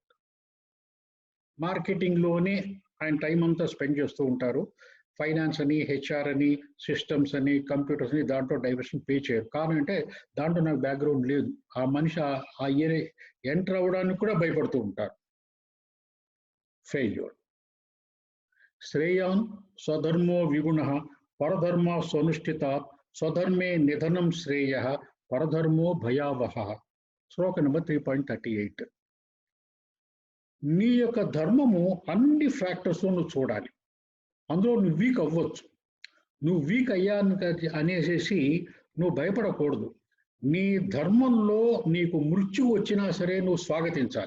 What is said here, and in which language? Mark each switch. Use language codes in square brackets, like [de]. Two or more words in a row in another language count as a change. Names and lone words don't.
[te] Marketing lone ఆయన టైం అంతా స్పెండ్ చేస్తూ ఉంటారు. ఫైనాన్స్ అని, హెచ్ఆర్ అని, సిస్టమ్స్ అని, కంప్యూటర్స్ అని దాంట్లో [en] diversion pay [te] చేయరు. కారణం అంటే దాంట్లో నాకు బ్యాక్గ్రౌండ్ లేదు. ఆ మనిషి ఆ [en] area enter [te] అవ్వడానికి కూడా భయపడుతూ ఉంటారు. failure. [sa] श्रेयान् स्वधर्मो विगुणः परधर्म स्वनुष्ठित स्वधर्मे निधनं श्रेयः परधर्मो भयावहः. [te] శ్లోక నెంబర్ 3.38. నీ యొక్క ధర్మము అన్ని ఫ్యాక్టర్స్ నువ్వు చూడాలి. అందులో నువ్వు వీక్ అవ్వచ్చు. నువ్వు వీక్ అయ్యాను అనేసి నువ్వు భయపడకూడదు. నీ ధర్మంలో నీకు మృత్యు వచ్చినా సరే నువ్వు స్వాగతించాలి.